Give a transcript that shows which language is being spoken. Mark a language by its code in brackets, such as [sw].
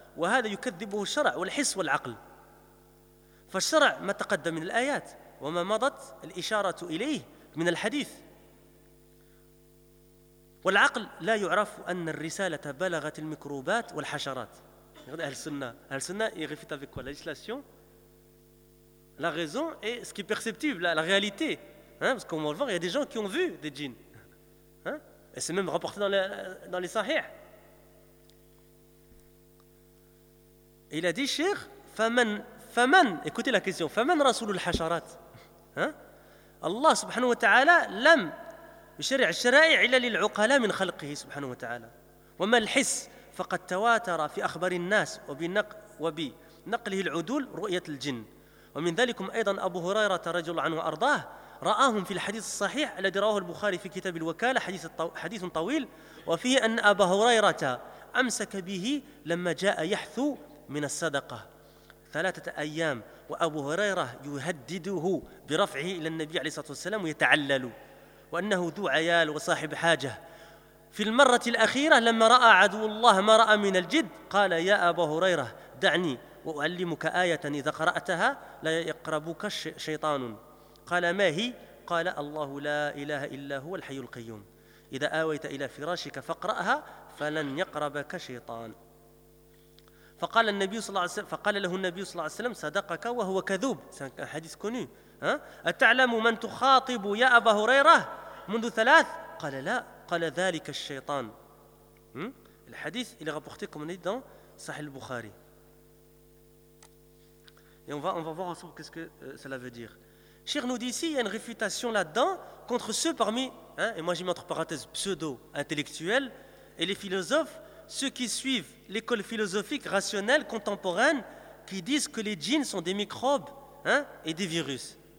[ar] وهذا يكذبه الشرع والحس والعقل فالشرع ما تقدم من الآيات وما مضت الإشارة إليه من الحديث والعقل لا يعرف أن الرسالة بلغت الميكروبات والحشرات. [fr] Regardez Al-Sunna, il réfute avec quoi? La législation, la raison et ce qui est perceptible, la réalité. Hein? Parce qu'on va le voir, il y a des gens qui ont vu des djinns. Hein? Et c'est même rapporté dans les sahih. Et il a dit, Cheikh, faman, écoutez la question, [ar] faman rasoul al-hasharat. [fr] Hein? [ar] Allah subhanahu wa ta'ala lam yushari' al-shara'i' illa lil-uqala min khalqihi subhanahu wa ta'ala. Wa mal his faqad tawatara fi akhbari an-nas wa bi naqlihi al-udul ru'yat al-jinn. Wa min dhalikum aydan Abu Hurayra radhiyallahu anhu ardah ra'ahum fi al-hadith as-sahih alladhi rawahu al-Bukhari fi kitab al-wakalah hadithun tawil wa fihi anna Abu Hurayra amsaka bihi lamma ja'a yahthu من الصدقة ثلاثة أيام وأبو هريرة يهدده برفعه إلى النبي عليه الصلاة والسلام ويتعلل وأنه ذو عيال وصاحب حاجة في المرة الأخيرة لما رأى عدو الله ما رأى من الجد قال يا أبا هريرة دعني وأعلمك آية إذا قرأتها لا يقربك شيطان. قال ما هي؟ قال الله لا إله إلا هو الحي القيوم، إذا آويت إلى فراشك فقرأها فلن يقربك شيطان. فقال النبي صلى الله عليه وسلم فقال له النبي صلى الله عليه وسلم صدقك وهو كذوب. حديث كوني، أتعلم من تخاطب يا أبا هريرة منذ ثلاث؟ قال لا، قال ذلك الشيطان. الحديث إلى غبوختيكم من يدن صحيح البخاري. [fr] Et on va voir ensemble qu'est-ce que cela veut dire. Cher nous dit ici, il y a une réfutation là-dedans contre ceux parmi, hein, et moi j'ai mis entre parenthèses pseudo-intellectuels, et les philosophes, ceux qui suivent l'école philosophique rationnelle contemporaine, qui disent que les djinns sont des microbes, hein, et des virus.